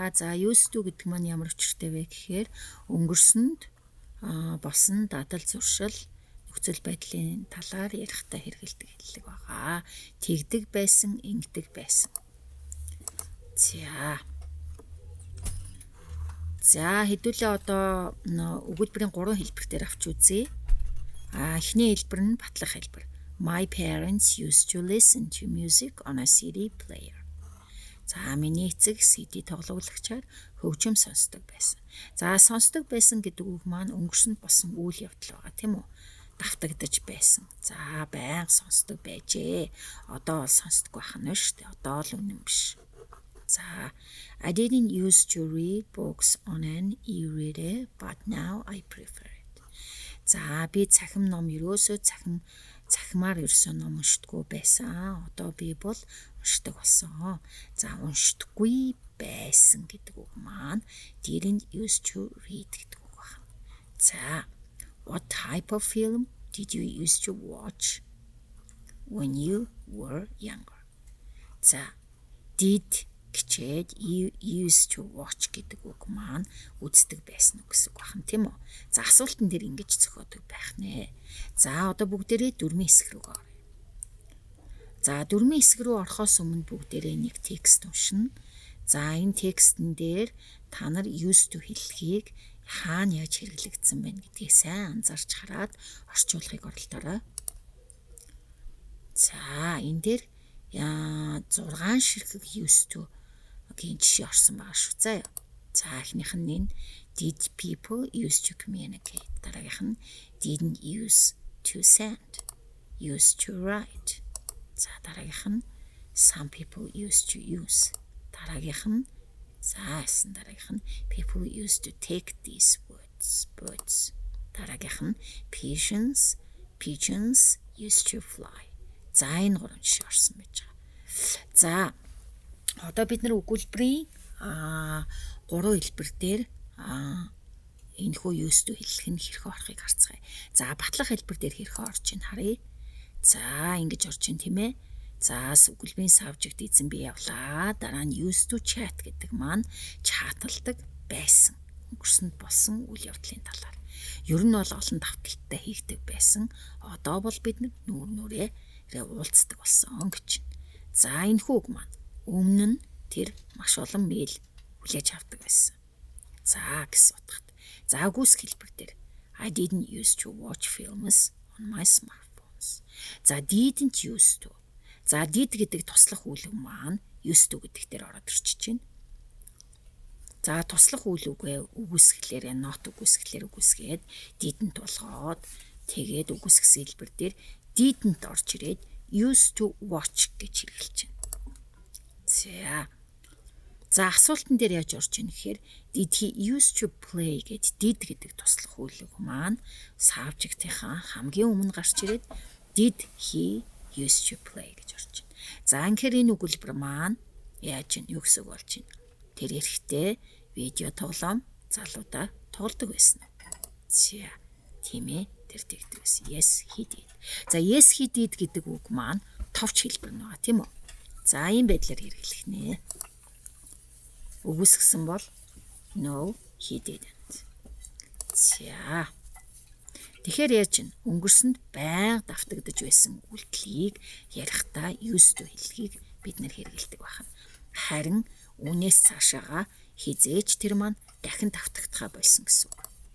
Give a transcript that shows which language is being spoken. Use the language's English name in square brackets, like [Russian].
[Mongolian] За used to гэдэг маань ямар учиртай вэ гэхээр өнгөрсөнд болсон дадал зуршил нөхцөл байдлын талаар ярихдаа хэрэгэлдэг хэллэг байгаа. Тэгдэг байсан, ингэдэг байсан. За хэдүүлээ одоо өгүүлбэрийн 3 хэлбэр дээр авч үзье. Эхний хэлбэр нь батлах хэлбэр. [English] My parents used to listen to music on a CD player. [Mongolian] За миний эцэг CD тоглогчоор хөгжим сонсдог байсан. За сонсдог байсан гэдэг үг маань өнгөрсөнд болсон үйл явдал байгаа тийм үү? Давтагдаж байсан. За байнга сонсдог байжээ. Одоо бол сонсдоггүй байна шүү дээ. Одоо л үнэн биш. [English] За I didn't used to read books on an e-reader, but now I prefer it. [Mongolian] За би цахим ном ерөөсөө цахимаар ерөөсөө ном уншдаггүй байсан. Одоо би бол уншдаг болсон. За уншдаггүй байсан гэдэг үг маань [English] didn't used to read [Mongolian] гэдэг үг байна. [English] За what type of film did you used to watch when you were younger? [Mongolian] За did гэчээд [English] used to watch [Mongolian] гэдэг үг маань үздэг байсан үг гэсэн үг байна тийм үү? За асуултан дээр ингэж зохиодог байх нэ. За одоо бүгдээрээ дөрмийн хэсэг рүү оръё. За дөрмийн хэсэг рүү орохоос өмнө бүгдээрээ нэг текст уншина. За энэ текстэн дээр та нар used to хэллэгийг хаана яаж хэрэглэгдсэн бэ гэдгийг сайн анзаарч хараад орчуулгыг оролдоорой. За энэ дээр 6 ширхэг used to гийн жишээ орсон байгаа шүү. За эхнийх нь [English] did people used to communicate. [Mongolian] Дараагийнх нь [English] didn't used to send, used to write. За дараагийнх нь some people used to use. [Mongolian] Дараагийнх нь дараагийнх нь [English] people used to take these birds. [Mongolian] Дараагийнх нь [English] pigeons used to fly. [Mongolian] За энэ 3 жишээ орсон байж байгаа. За одоо бид нар өгүүлбэрийн 3 хэлбэр дээр энэхүү used to хэллэх нь хэрхэн орохыг харцгаая. За батлах хэлбэр дээр хэрхэн орж ийн харъя. За ингэж орж ийн тийм ээ. За өгүүлбэрийн subject эзэн би явлаа. Дараа нь [English] used to chat [Mongolian] гэдэг маань чаталдаг байсан. Өнгөрсөнд болсон үйл явдлын талаар. Ер нь бол олон давталттай хийгдэг байсан. Одоо бол бид нүүр нүрээ уулздаг болсон гэж. За энэ хүүг маань өмнө нь тэр маш олон мэйл хүлээж авдаг байсан. За гэсэн утгатай. За гүйцэх хэлбэр дээр [English] I didn't used to watch films on my smartphones. За didn't used to. [Mongolian] За did гэдэг туслах үйл маань used to гэдэг дээр ороод ирчихэж байна. За туслах үйл үгээ үгүйсгэлээр not үгүйсгэлээр үгүйсгээд didn't болгоод тэгээд үгүйсгэсэн хэлбэр дээр didn't орж ирээд [English] used to watch [Mongolian] гэж хэрэглэж байна. За асуултан дээр яаж орж ийн гэхээр [English] did he used to play [Mongolian] гэж did гэдэг туслах үйлэг маань subject-ийн хамгийн өмнө гарч ирээд did he used to play гэж орж байна. За анхээр энэ өгүүлбэр маань яаж юу гэсэн үг болж байна? Тэр эрэхтэй видео тоглоом залуудаа тоглодог байсан. Тийм ээ тэр тэгдэг байсан. [English] Yes he did. [Mongolian] За [English] yes he did [Mongolian] гэдэг үг маань товч хэлбэр нэг тийм үү? За ийм байдлаар хэрэглэх нэ. Үгүйсгэсэн бол [English] no he didn't. [Mongolian] Тэгэхээр яаж чинь өнгөрсөнд байнга давтагдж байсан үйлдэлийг ярихдаа used to хэллэгийг бид нэр хэрэгэлдэг байна. Харин үүнээс цаашаага хизээж тэр маань дахин давтагдхаа болсон гэсэн үг.